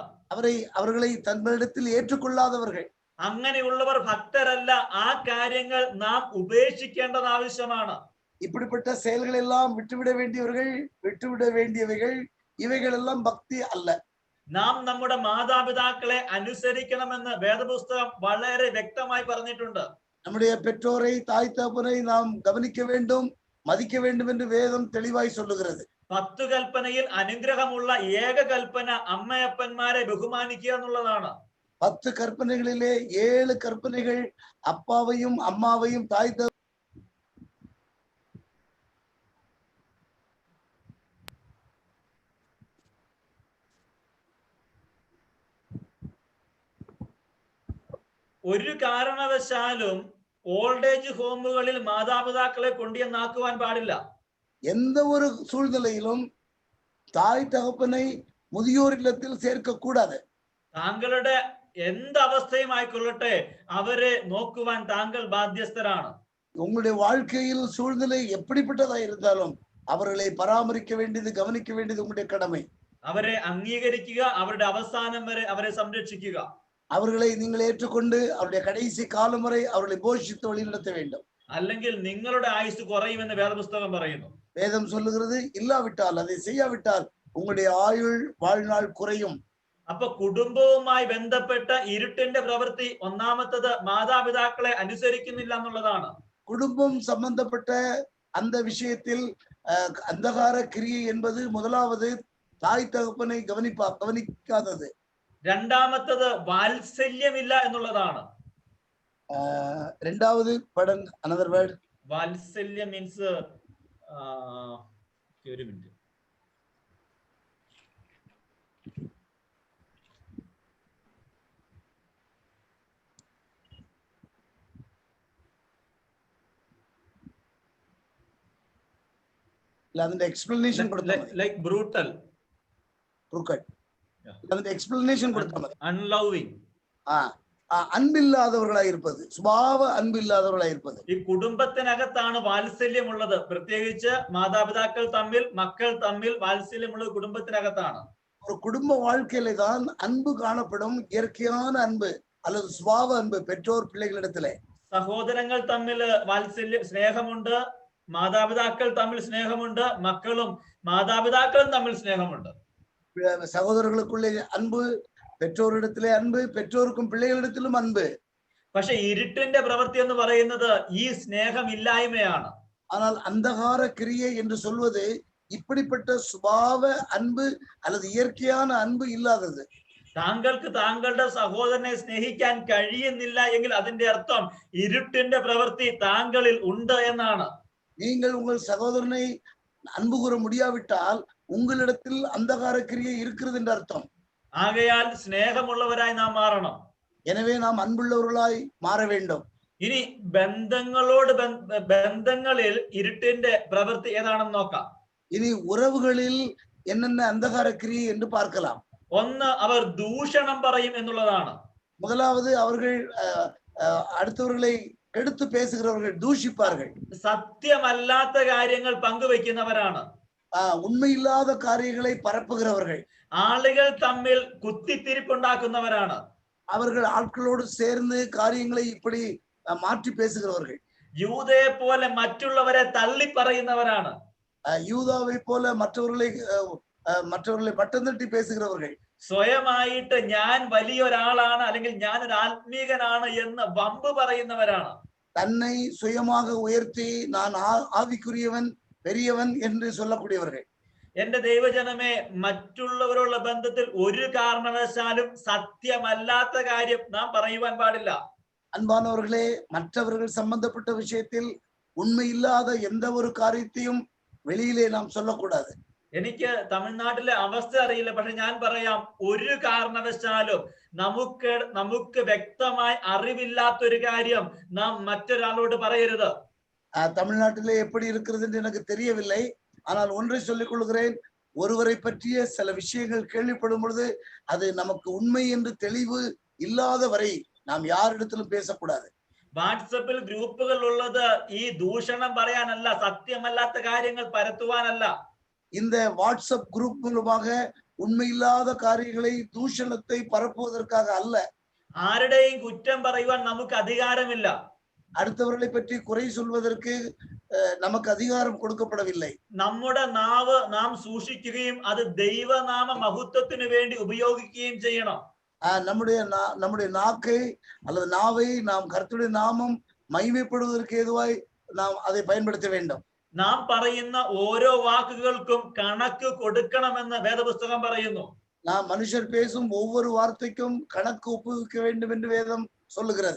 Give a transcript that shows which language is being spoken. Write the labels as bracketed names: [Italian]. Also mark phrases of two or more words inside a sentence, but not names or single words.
[Tamil] அவர்களை தங்களிடத்தில் ஏற்றுக்கொள்ளாதவர்கள். [Malayalam] അങ്ങനെയുള്ളവർ ഭക്തരല്ല. ആ കാര്യങ്ങൾ നാം ഉപേക്ഷിക്കേണ്ടത് ആവശ്യമാണ്. [Tamil] இப்படிப்பட்ட செயல்கள் எல்லாம் விட்டுவிட வேண்டியவைகள் இவைகள் எல்லாம் பக்தி அல்ல. [Malayalam] നാം നമ്മുടെ മാതാപിതാക്കളെ അനുസരിക്കണമെന്ന് വേദപുസ്തകം വളരെ വ്യക്തമായി പറഞ്ഞിട്ടുണ്ട്. [Tamil] நம்முடைய பெற்றோரை, தாய் தகப்பனை நாம் கவனிக்க வேண்டும், மதிக்க வேண்டும் என்று வேதம் தெளிவாய் சொல்லுகிறது. [Malayalam] 10 കൽപ്പനയിൽ അനുഗ്രഹമുള്ള ഏക കൽപ്പന അമ്മയപ്പന്മാരെ ബഹുമാനിക്കുക എന്നുള്ളതാണ്. [Tamil] 10 கற்பனைகளிலே 7 கற்பனைகள் அப்பாவையும் அம்மாவையும் தாய் [Malayalam] ഒരു കാരണവശാലും [English] old age [Malayalam] ഹോമുകളിൽ മാതാപിതാക്കളെ കൊണ്ടുവന്നാക്കുവാൻ പാടില്ല. [Tamil] எந்த ஒரு சூழ்நிலையிலும் தாய் தகப்பனை முதியோர் இல்லத்தில் சேர்க்க கூடாது. [Malayalam] താങ്കളുടെ എന്ത് അവസ്ഥയും ആയിക്കൊള്ളട്ടെ, അവരെ നോക്കുവാൻ താങ്കൾ ബാധ്യസ്ഥരാണ്. [Tamil] உங்களுடைய வாழ்க்கையில் சூழ்நிலை எப்படிப்பட்டதா இருந்தாலும் அவர்களை பராமரிக்க வேண்டியது, கவனிக்க வேண்டியது உங்களுடைய கடமை. [Malayalam] അവരെ അംഗീകരിക്കുക, അവരുടെ അവസാനം വരെ അവരെ സംരക്ഷിക്കുക. [Tamil] அவர்களை நீங்கள் ஏற்றுக்கொண்டு அவருடைய கடைசி காலம் வரை அவர்களை போஷித்து வழிநடத்த வேண்டும். [Malayalam] അല്ലെങ്കിൽ നിങ്ങളുടെ ആയുസ് കുറയുമെന്ന് വേദപുസ്തകം പറയുന്നു. [Tamil] வேதம் சொல்லுகிறது, இல்லாவிட்டால், அதை செய்யாவிட்டால் உங்களுடைய ஆயுள் வாழ்நாள் குறையும். [Malayalam] അപ്പൊ കുടുംബവുമായി ബന്ധപ്പെട്ട ഇരുട്ടിന്റെ പ്രവൃത്തി ഒന്നാമത്തത് മാതാപിതാക്കളെ അനുസരിക്കുന്നില്ല എന്നുള്ളതാണ്. [Tamil] குடும்பம் சம்பந்தப்பட்ட அந்த விஷயத்தில் அந்தகார கிரியை என்பது முதலாவது தாய் தகப்பனை கவனிக்காதது. [Malayalam] രണ്ടാമത്തത് വാത്സല്യമില്ല എന്നുള്ളതാണ്. [Tamil] இரண்டாவது படம் [English] another word, [Malayalam] വാത്സല്യം മീൻസ് ഒരു മിനിറ്റ്, അതിന്റെ എക്സ്പ്ലനേഷൻ കൊടുത്താൽ [English] like brutal, [Malayalam] അതിന്റെ എക്സ്പ്ലനേഷൻ കൊടുത്താൽ മതി. അൺലവിങ്, [Tamil] அன்பில்லாதவர்களாய் இருப்பது, சுபாவ அன்பில்லாதவர்களாய் இருப்பது. [Malayalam] ഈ കുടുംബത്തിനകത്താണ് വാത്സല്യമുള്ളത്. പ്രത്യേകിച്ച് മാതാപിതാക്കൾ തമ്മിൽ, മക്കൾ തമ്മിൽ വാത്സല്യമുള്ളത് കുടുംബത്തിനകത്താണ്. [Tamil] ஒரு குடும்ப வாழ்க்கையில தான் அன்பு காணப்படும். இயற்கையான அன்பு அல்லது சுபாவ அன்பு பெற்றோர் பிள்ளைகளிடத்திலே. [Malayalam] സഹോദരങ്ങൾ തമ്മിൽ വാത്സല്യം, സ്നേഹമുണ്ട്. മാതാപിതാക്കൾ തമ്മിൽ സ്നേഹമുണ്ട്. മക്കളും മാതാപിതാക്കളും തമ്മിൽ സ്നേഹമുണ്ട്. [Tamil] സഹോദരர்களுக்குள்ளே அன்பு, பெற்றோரிடத்திலே அன்பு, பெற்றோருக்கும் பிள்ளைகளிடத்திலும் அன்பு. [Malayalam] പക്ഷെ ഇരുട്ടിന്റെ പ്രവൃത്തി എന്ന് പറയുന്നത് ഈ സ്നേഹമില്ലായ്മയാണ്. [Tamil] ஆனால் அந்தகார கிரியை என்று சொல்வது இப்படிப்பட்ட சுபாவ அன்பு அல்லது இயற்கையான அன்பு இல்லாதது. [Malayalam] താങ്കൾക്ക് താങ്കളുടെ സഹോദരനെ സ്നേഹിക്കാൻ കഴിയുന്നില്ല എങ്കിൽ അതിന്റെ അർത്ഥം ഇരുട്ടിന്റെ പ്രവൃത്തി താങ്കളിൽ ഉണ്ട് എന്നാണ്. [Tamil] நீங்கள் உங்கள் சகோதரனை அன்பு கூற முடியாவிட்டால் உங்களிடத்தில் அந்தகார கிரியை இருக்கிறது என்ற அர்த்தம். [Malayalam] ആകയാൽ സ്നേഹമുള്ളവരായി നാം മാറണം. [Tamil] எனவே நாம் அன்புள்ளவர்களாய் மாற வேண்டும். [Malayalam] ഇനി ബന്ധങ്ങളിൽ ഇരുട്ടിന്റെ പ്രവൃത്തി ഏതാണെന്ന് നോക്കാം. [Tamil] இனி உறவுகளில் என்னென்ன அந்தகார கிரியை என்று பார்க்கலாம். [Malayalam] ഒന്ന്, അവർ ദൂഷണം പറയും എന്നുള്ളതാണ്. [Tamil] முதலாவது அவர்கள் அடுத்தவர்களை கெடுத்து பேசுகிறவர்கள், தூஷிப்பார்கள். [Malayalam] സത്യമല്ലാത്ത കാര്യങ്ങൾ പങ്കുവെക്കുന്നവരാണ്. [Tamil] உண்மையில்லாத காரியங்களை பரப்புகிறவர்கள். [Malayalam] ആളുകൾ തമ്മിൽ കുത്തിത്തിരിപ്പുണ്ടാക്കുന്നവരാണ്. [Tamil] அவர்கள் ஆட்களோடு சேர்ந்து காரியங்களை இப்படி மாற்றி பேசுகிறவர்கள். [Malayalam] യൂദയെ പോലെ മറ്റുള്ളവരെ തള്ളി പറയുന്നവരാണ്. [Tamil] யூதாவை போல மற்றவர்களை மட்டம் தட்டி பேசுகிறவர்கள். [Malayalam] സ്വയമായിട്ട് ഞാൻ വലിയൊരാളാണ് അല്ലെങ്കിൽ ഞാൻ ഒരു ആത്മീകനാണ് എന്ന് വമ്പ് പറയുന്നവരാണ്. [Tamil] தன்னை சுயமாக உயர்த்தி நான் ஆவிக்குரியவன், பெரியவன் என்று சொல்லக்கூடியவர்கள். [Malayalam] എന്റെ ദൈവജനമേ, മറ്റുള്ളവരുള്ള ബന്ധത്തിൽ ഒരു കാരണവശാലും സത്യമല്ലാത്ത കാര്യം നാം പറയുവാൻ പാടില്ല. [Tamil] அன்பானவர்களே, மற்றவர்கள் சம்பந்தப்பட்ட விஷயத்தில் உண்மை இல்லாத எந்த ஒரு காரியத்தையும் வெளியிலே நாம் சொல்லக்கூடாது. [Malayalam] എനിക്ക് തമിഴ്നാട്ടിലെ അവസ്ഥ അറിയില്ല, പക്ഷെ ഞാൻ പറയാം, ഒരു കാരണവശാലും നമുക്ക് വ്യക്തമായി അറിവില്ലാത്തൊരു കാര്യം നാം മറ്റൊരാളോട് പറയരുത്. [Tamil] தமிழ்நாட்டிலே எப்படி இருக்கிறது என்று எனக்கு தெரியவில்லை. ஆனால் ஒன்றை சொல்லிக் கொள்கிறேன், ஒருவரை பற்றிய சில விஷயங்கள் கேள்விப்படும் பொழுது அது நமக்கு உண்மை என்று தெளிவு இல்லாத வரை நாம் யாரிடத்திலும் பேசக்கூடாது. [Malayalam] വാട്സപ്പിൽ ഗ്രൂപ്പുകൾ ഉള്ളത് ഈ ദൂഷണം പറയാനല്ല, സത്യമല്ലാത്ത കാര്യങ്ങൾ പരത്തുവാനല്ല. [Tamil] இந்த வாட்ஸ்அப் குரூப் மூலமாக உண்மையில்லாத காரியங்களை தூஷணத்தை பரப்புவதற்காக அல்ல. [Malayalam] ആരുടെയും കുറ്റം പറയുവാൻ നമുക്ക് അധികാരമില്ല. [Tamil] அடுத்தவர்களை பற்றி குறை சொல்வதற்கு நமக்கு அதிகாரம் கொடுக்கப்படவில்லை. [Malayalam] നമ്മുടെ നാവ് നാം സൂക്ഷിക്കുകയും അത് ദൈവനാമ മഹത്വത്തിന് വേണ്ടി ഉപയോഗിക്കുകയും ചെയ്യണം. [Tamil] நம்முடைய நாக்கை அல்லது நாவை நாம் கர்த்தருடைய நாமம் மகிமைப்படுவதற்கு ஏதுவாய் நாம் அதை பயன்படுத்த வேண்டும். [Malayalam] നാം പറയുന്ന ഓരോ വാക്കുകൾക്കും കണക്ക് കൊടുക്കണമെന്ന് വേദപുസ്തകം പറയുന്നു. [Tamil] நாம் மனுஷர் பேசும் ஒவ்வொரு வார்த்தைக்கும் கணக்கு ஒப்புவிக்க வேண்டும் என்று வேதம் சொல்லுகிறது.